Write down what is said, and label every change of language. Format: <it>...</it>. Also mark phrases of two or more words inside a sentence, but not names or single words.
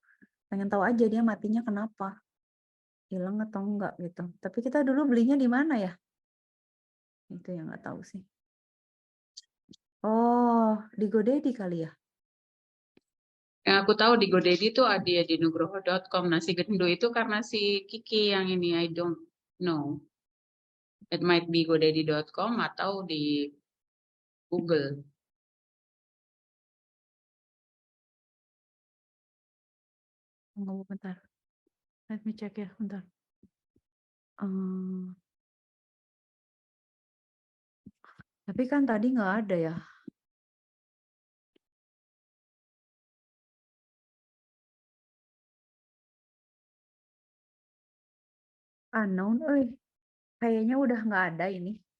<id>Pengen tahu aja dia matinya kenapa. Hilang atau enggak gitu. Tapi kita dulu belinya di mana ya? Itu yang nggak tahu sih. Oh, di GoDaddy kali ya? Yang aku tahu di GoDaddy itu ada ya di nugroho.com. Nah, si Gendo itu karena si Kiki yang ini,</id> <en>I don't know. It might be godaddy.com</en> <id>atau di Google. Tunggu bentar.</id> <en>Let me check</en> <id>ya, bentar. Tapi kan tadi nggak ada ya. Unknown, kayaknya udah nggak ada ini.</id>